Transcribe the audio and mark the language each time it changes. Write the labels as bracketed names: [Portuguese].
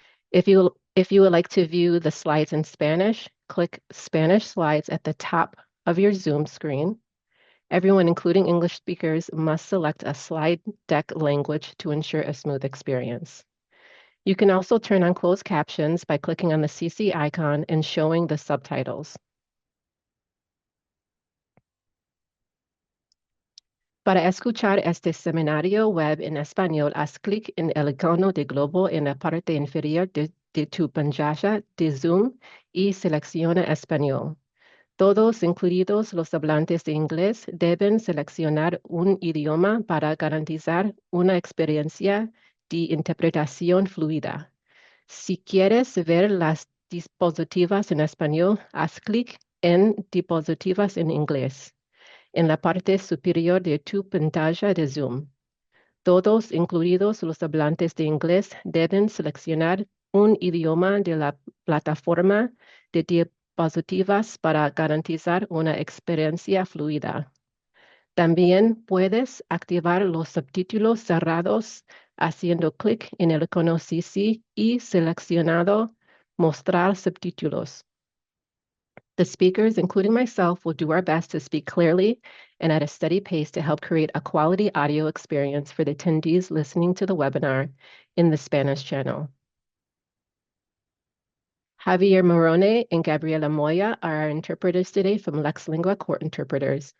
[English] If you would like to view the slides in Spanish, click Spanish Slides at the top of your Zoom screen. Everyone, including English speakers, must select a slide deck language to ensure a smooth experience. You can also turn on closed captions by clicking on the CC icon and showing the subtitles. [Spanish] Para escuchar este seminario web en español, haz clic en el icono de globo en la parte inferior de tu pantalla de Zoom y selecciona Español. Todos, incluidos los hablantes de inglés, deben seleccionar un idioma para garantizar una experiencia de interpretación fluida. Si quieres ver las diapositivas en español, haz clic en Diapositivas en inglés en la parte superior de tu pantalla de Zoom. Todos, incluidos los hablantes de inglés, deben seleccionar un idioma de la plataforma de diapositivas para garantizar una experiencia fluida. También puedes activar los subtítulos cerrados haciendo clic en el icono CC y seleccionado Mostrar subtítulos. [English] The speakers, including myself, will do our best to speak clearly and at a steady pace to help create a quality audio experience for the attendees listening to the webinar in the Spanish channel. Javier Morone and Gabriela Moya are our interpreters today from Lex Lingua Court Interpreters.